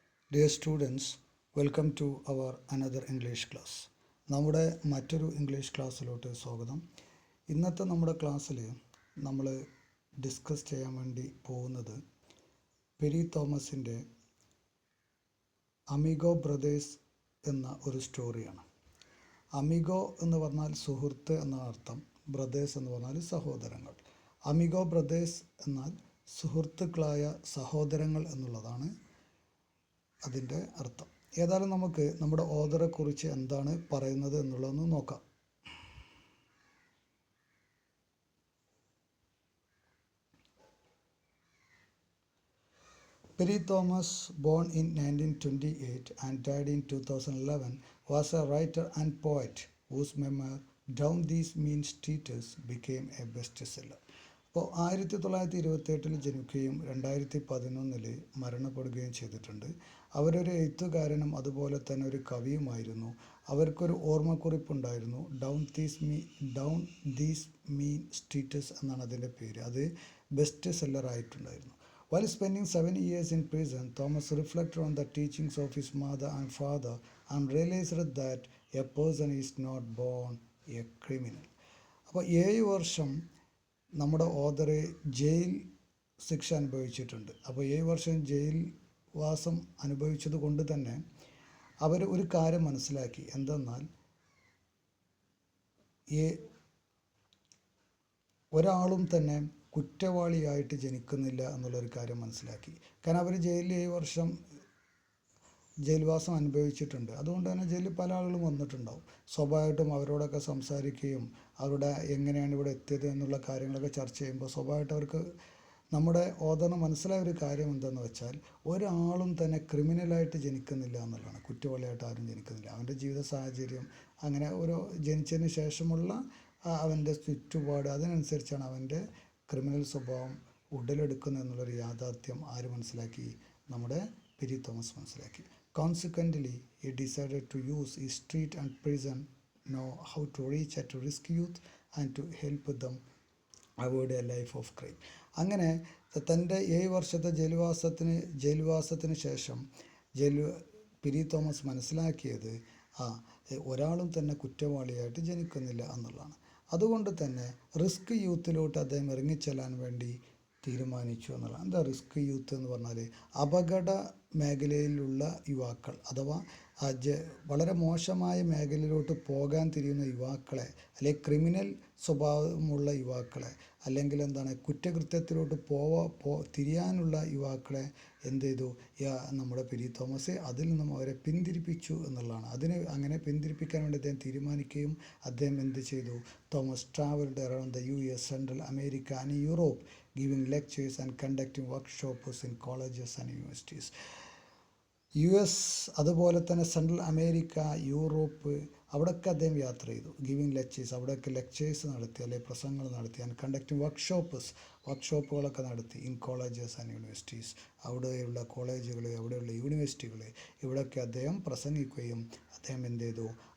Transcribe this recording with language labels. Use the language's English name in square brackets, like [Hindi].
[English] Dear students, welcome to our another English class. [Malayalam] നമ്മുടെ മറ്റൊരു English ക്ലാസ്സിലോട്ട് സ്വാഗതം. ഇന്നത്തെ നമ്മുടെ ക്ലാസ്സിൽ നമ്മൾ ഡിസ്കസ് ചെയ്യാൻ വേണ്ടി പോകുന്നത് പെരി തോമസിൻ്റെ അമിഗോ ബ്രദേഴ്സ് എന്ന ഒരു സ്റ്റോറിയാണ്. അമിഗോ എന്ന് പറഞ്ഞാൽ സുഹൃത്ത് എന്നാണ് അർത്ഥം. ബ്രദേഴ്സ് എന്ന് പറഞ്ഞാൽ സഹോദരങ്ങൾ. അമിഗോ ബ്രദേഴ്സ് എന്നാൽ സുഹൃത്തുക്കളായ സഹോദരങ്ങൾ എന്നുള്ളതാണ് അതിൻ്റെ അർത്ഥം. ഏതായാലും നമുക്ക് നമ്മുടെ ഓഥറെ കുറിച്ച് എന്താണ് പറയുന്നത് എന്നുള്ളതൊന്ന് നോക്കാം. [English] Perry Thomas, born in 1928 and died in 2011, was a writer and poet whose memoir Down These Mean Streets became a bestseller. [Malayalam] അപ്പോൾ 1928 ജനിക്കുകയും 2011 മരണപ്പെടുകയും ചെയ്തിട്ടുണ്ട്. അവരൊരു എഴുത്തുകാരനും അതുപോലെ തന്നെ ഒരു കവിയുമായിരുന്നു. അവർക്കൊരു ഓർമ്മക്കുറിപ്പുണ്ടായിരുന്നു. ഡൗൺ ദീസ് മീൻ സ്ട്രീറ്റ്സ് എന്നാണ് അതിൻ്റെ പേര്. അത് best സെല്ലറായിട്ടുണ്ടായിരുന്നു. [English] While spending 7 years in prison, Thomas reflected on the teachings of his mother and father and realized that a person is not born a criminal. [Malayalam] അപ്പോൾ 7 വർഷം നമ്മുടെ ഓഥർ ജയിൽ ശിക്ഷ അനുഭവിച്ചിട്ടുണ്ട്. അപ്പോൾ 7 വർഷം ജയിൽ വാസം അനുഭവിച്ചത് കൊണ്ട് തന്നെ അവർ ഒരു കാര്യം മനസ്സിലാക്കി. എന്തെന്നാൽ ഒരാളും തന്നെ കുറ്റവാളിയായിട്ട് ജനിക്കുന്നില്ല എന്നുള്ളൊരു കാര്യം മനസ്സിലാക്കി. കാരണം അവർ ജയിലിൽ 7 വർഷം ജയിൽവാസം അനുഭവിച്ചിട്ടുണ്ട്. അതുകൊണ്ട് തന്നെ ജയിലിൽ പല ആളുകളും വന്നിട്ടുണ്ടാവും. സ്വാഭാവികമായിട്ടും അവരോടൊക്കെ സംസാരിക്കുകയും അവരുടെ എങ്ങനെയാണ് ഇവിടെ എത്തിയത് എന്നുള്ള കാര്യങ്ങളൊക്കെ ചർച്ച ചെയ്യുമ്പോൾ സ്വാഭാവികമായിട്ട് അവർക്ക് നമ്മുടെ ഓഥറിന് മനസ്സിലായ ഒരു കാര്യം എന്തെന്ന് വെച്ചാൽ ഒരാളും തന്നെ ക്രിമിനലായിട്ട് ജനിക്കുന്നില്ല എന്നുള്ളതാണ്. കുറ്റവാളിയായിട്ട് ആരും ജനിക്കുന്നില്ല. അവൻ്റെ ജീവിത സാഹചര്യം അങ്ങനെ ഓരോ ജനിച്ചതിന് ശേഷമുള്ള അവൻ്റെ ചുറ്റുപാട് അതിനനുസരിച്ചാണ് അവൻ്റെ ക്രിമിനൽ സ്വഭാവം ഉടലെടുക്കുന്നത് എന്നുള്ളൊരു യാഥാർത്ഥ്യം ആര് മനസ്സിലാക്കി? നമ്മുടെ പെരി തോമസ് മനസ്സിലാക്കി. [English] Consequently, he decided to use his street and prison know how to reach at risk youth and to help them avoid a life of crime. [Malayalam] അങ്ങനെ തൻ്റെ 7 വർഷത്തെ ജയിൽവാസത്തിന് ശേഷം പെരി തോമസ് മനസ്സിലാക്കിയത് ഒരാളും തന്നെ കുറ്റവാളിയായിട്ട് ജനിക്കുന്നില്ല എന്നുള്ളതാണ്. അതുകൊണ്ട് തന്നെ റിസ്ക് യൂത്തിലോട്ട് അദ്ദേഹം ഇറങ്ങിച്ചെല്ലാൻ വേണ്ടി തീരുമാനിച്ചു എന്നുള്ളതാണ്. എന്താ റിസ്ക് യൂത്ത് എന്ന് പറഞ്ഞാൽ? അപകട മേഖലയിലുള്ള യുവാക്കൾ അഥവാ വളരെ മോശമായ മേഖലയിലോട്ട് പോകാൻ തിരിയുന്ന യുവാക്കളെ, അല്ലെങ്കിൽ ക്രിമിനൽ സ്വഭാവമുള്ള യുവാക്കളെ, അല്ലെങ്കിൽ എന്താണ് കുറ്റകൃത്യത്തിലോട്ട് തിരിയാനുള്ള യുവാക്കളെ എന്ത് ചെയ്തു? നമ്മുടെ പെരി തോമസ് അതിൽ നിന്നും അവരെ പിന്തിരിപ്പിച്ചു എന്നുള്ളതാണ്. അങ്ങനെ പിന്തിരിപ്പിക്കാൻ വേണ്ടി അദ്ദേഹം തീരുമാനിക്കുകയും അദ്ദേഹം എന്ത് ചെയ്തു? [English] Thomas travelled around the US, central America and Europe, giving lectures and conducting workshops in colleges and universities. [Malayalam] US അതുപോലെ തന്നെ സെൻട്രൽ അമേരിക്ക, യൂറോപ്പ് അവിടെയൊക്കെ അദ്ദേഹം യാത്ര ചെയ്തു. [English] giving lectures, [Malayalam] അവിടെയൊക്കെ ലെക്ചേഴ്സ് നടത്തി, അല്ലെങ്കിൽ പ്രസംഗങ്ങൾ നടത്തി. [English] and conducting [Malayalam] വർക്ക്ഷോപ്പുകളൊക്കെ നടത്തി. [English] in colleges and universities, [Malayalam] അവിടെയുള്ള കോളേജുകൾ, അവിടെയുള്ള യൂണിവേഴ്സിറ്റികൾ, ഇവിടെയൊക്കെ അദ്ദേഹം പ്രസംഗിക്കുകയും അദ്ദേഹം എന്ത് ചെയ്തു?